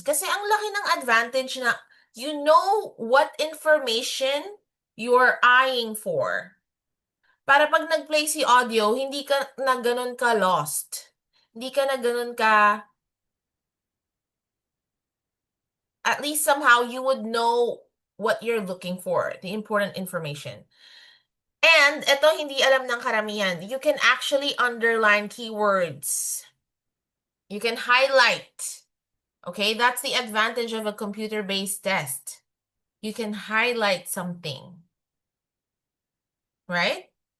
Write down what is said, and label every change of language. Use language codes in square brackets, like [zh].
[tl] Kasi ang laki ng advantage na [en] you know what information you're eyeing for. [tl] Para pag nag-play si audio, hindi ka na ganun ka lost. Hindi ka na ganun ka... [en] At least somehow you would know what you're looking for, the important information. [tl] And ito hindi alam ng karamihan. [en] You can actually underline keywords. You can highlight. Okay, that's the advantage of a computer-based test. You can highlight something. Right?